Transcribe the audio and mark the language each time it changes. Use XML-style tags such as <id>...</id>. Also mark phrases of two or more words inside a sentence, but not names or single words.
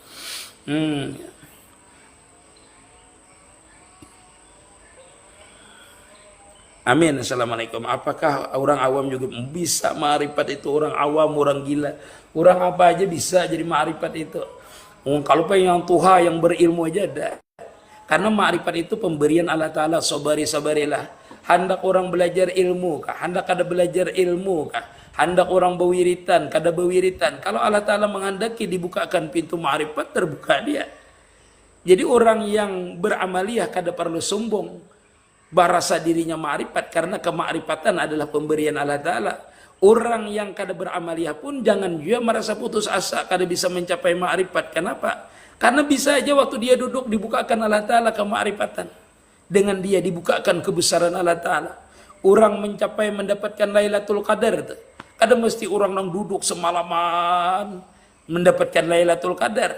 <bjn>Amin. Assalamualaikum. Apakah orang awam juga bisa ma'rifat itu? Orang awam, orang gila, orang apa aja bisa jadi ma'rifat itu. Kalau yang tuha, yang berilmu aja ada. Karena ma'rifat itu pemberian Allah Ta'ala. Sabarilah. Hendak orang belajar ilmu kah? Hendak ada belajar ilmu kah? Hendak orang berwiritan, kada berwiritan. Kalau Allah Ta'ala menghendaki dibukakan pintu ma'rifat, terbuka dia. Jadi orang yang beramaliyah kada perlu sombong. Barasa dirinya ma'rifat, karena kema'rifatan adalah pemberian Allah Ta'ala. Orang yang kada beramaliyah pun jangan juga merasa putus asa kada bisa mencapai ma'rifat. Kenapa? Karena bisa aja waktu dia duduk dibukakan Allah Ta'ala kema'rifatan. Dengan dia dibukakan kebesaran Allah Ta'ala. Orang mencapai mendapatkan Lailatul Qadar. Kada mesti orang yang duduk semalaman mendapatkan Lailatul Qadar.</bjn>